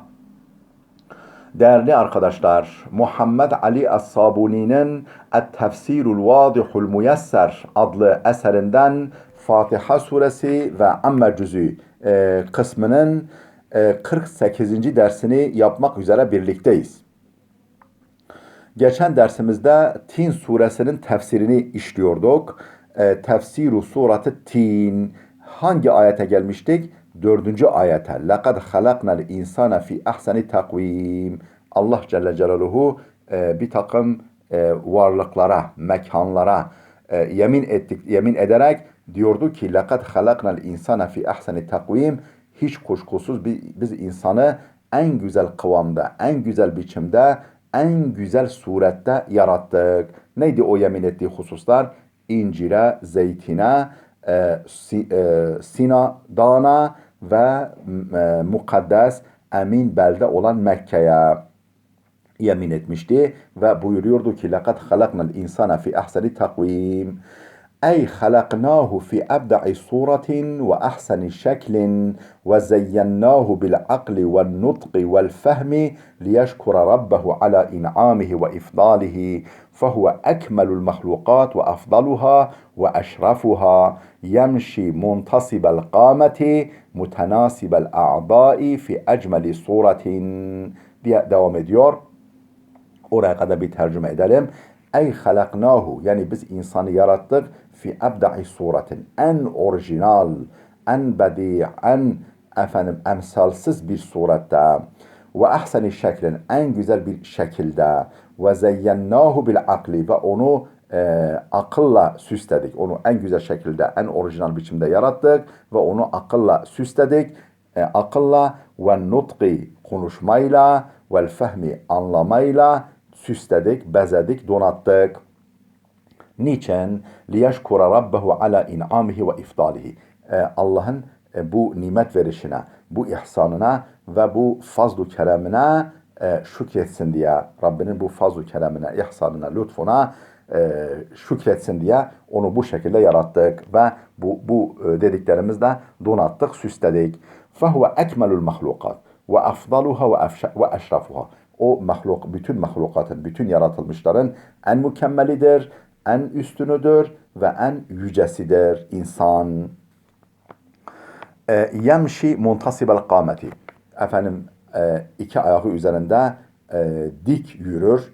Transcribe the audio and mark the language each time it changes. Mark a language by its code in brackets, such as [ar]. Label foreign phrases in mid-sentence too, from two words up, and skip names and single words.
[tr] Değerli arkadaşlar, Muhammed Ali Es-Sabuni'nin Et-Tefsirul Vadihul Muyesser adlı eserinden Fatiha suresi ve Amme cüzü kısmının 48. dersini yapmak üzere birlikteyiz. Geçen dersimizde Tin suresinin tefsirini işliyorduk. [ar] تفسير سورة التين. [tr] Hangi ayete gelmiştik? 4. ayete. [ar] لَقَدْ خَلَقْنَا الْاِنْسَانَ فِي اَحْسَنِ تَقْوِيمٍ. [tr] Allah Celle Celaluhu bir takım varlıklara, mekanlara yemin ederek diyordu ki [ar] لَقَدْ خَلَقْنَا الْاِنْسَانَ فِي اَحْسَنِ تَقْوِيمٍ. [tr] Hiç kuşkusuz biz insanı en güzel kıvamda, en güzel biçimde, en güzel surette yarattık. Neydi o yemin ettiği hususlar? İncire, zeytine, Sina Dağı'na ve mukaddes, emin belde olan Mekke'ye yemin etmişti ve buyuruyordu ki [ar] لَقَدْ خَلَقْنَا الْاِنْسَانَ فِي اَحْسَنِ تَقْوِيمٍ. أي خلقناه في أبدع صورة وأحسن شكل وزيناه بالعقل والنطق والفهم ليشكر ربه على إنعامه وإفضاله فهو أكمل المخلوقات وأفضلها وأشرفها يمشي منتصب القامة متناسب الأعضاء في أجمل صورة [tr] diye devam ediyor. Oraya kadar bir tercüme edelim. [ar] أي خلقناه, [tr] yani biz insanı yarattık [ar] في أبدع صورة, [tr] en orijinal, en bedi, emsalsiz bir surette [ar] وأحسن شكل, [tr] en güzel bir şekilde [ar] وزيناه بالعقل, [tr] ve onu akılla süsledik. Onu en güzel şekilde, en orijinal biçimde yarattık ve onu akılla süsledik. Akılla ve nutqi, konuşmayla, [ar] والفهم, [tr] anlamayla süsledik, bezedik, donattık. Niçin? [ar] لِيَشْكُرَ رَبَّهُ عَلَى اِنْعَامِهِ وَاِفْضَالِهِ. [tr] Allah'ın bu nimet verişine, bu ihsanına ve bu fazl-ı keremine şükretsin diye, Rabbinin bu fazl-ı keremine, ihsanına, lütfuna şükretsin diye onu bu şekilde yarattık ve bu dediklerimizle donattık, süsledik. [ar] فَهُوَ اَكْمَلُ الْمَخْلُقَاتِ وَاَفْضَلُهَا وَاَشْرَفُهَا. [tr] O bütün mahlukatın, bütün yaratılmışların en mükemmelidir, en üstünüdür ve en yücesidir insan. [ar] يمشي منتصب القامة. [tr] Efendim iki ayağı üzerinde dik yürür.